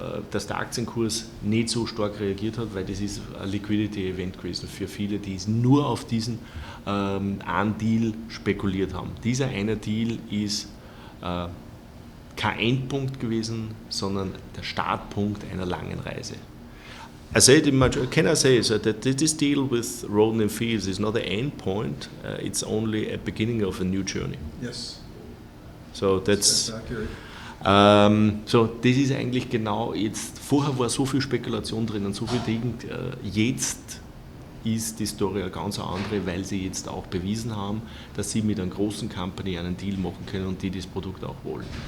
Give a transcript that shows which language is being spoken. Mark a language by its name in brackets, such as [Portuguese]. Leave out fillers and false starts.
[German] dass der Aktienkurs nicht so stark reagiert hat, weil das ist ein Liquidity-Event gewesen für viele, die nur auf diesen einen Deal spekuliert haben. Dieser eine Deal ist kein Endpunkt gewesen, sondern der Startpunkt einer langen Reise. [English] I said in my, can I say so that this deal with Roden and Fields is not the end point, it's only a beginning of a new journey. Yes. So that's accurate. [German] So das ist eigentlich genau jetzt, vorher war so viel Spekulation drinnen, so viel Dinge, jetzt ist die Story eine ganz andere, weil sie jetzt auch bewiesen haben, dass sie mit einer großen Company einen Deal machen können und die das Produkt auch wollen.